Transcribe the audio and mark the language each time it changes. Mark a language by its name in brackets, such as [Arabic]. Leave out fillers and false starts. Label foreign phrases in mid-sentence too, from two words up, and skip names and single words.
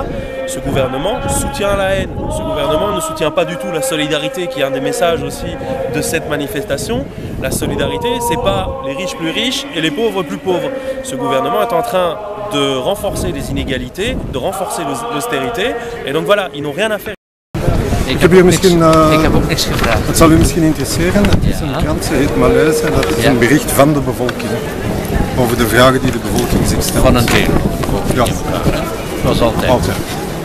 [French] Ce gouvernement soutient la haine. Ce gouvernement ne soutient pas du tout la solidarité, qui est un des messages aussi de cette manifestation. La solidarité, c'est pas les riches plus riches et les pauvres plus pauvres. Ce gouvernement est en train de renforcer les inégalités, de renforcer l'austérité. Et donc voilà, ils n'ont rien à faire. [Dutch] Ik heb ook niks gevraagd. Het zal u misschien interesseren, het is een krant, ze heet Malaise en dat is een bericht van de bevolking. Over de vragen die de bevolking zich stelt. Van een deel. Ja. Zoals altijd.